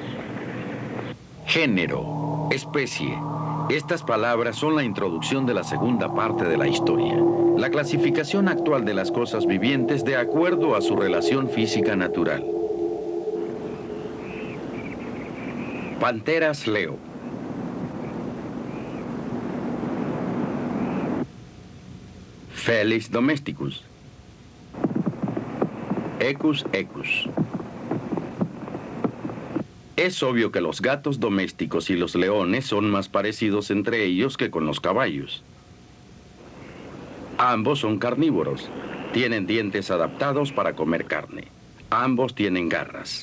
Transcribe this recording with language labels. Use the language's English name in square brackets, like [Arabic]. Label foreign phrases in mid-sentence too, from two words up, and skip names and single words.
[Spanish] Género, especie. Estas palabras son la introducción de la segunda parte de la historia. La clasificación actual de las cosas vivientes de acuerdo a su relación física natural. Panteras leo. Felis domesticus. Equus equus. Es obvio que los gatos domésticos y los leones son más parecidos entre ellos que con los caballos. Ambos son carnívoros. Tienen dientes adaptados para comer carne. Ambos tienen garras.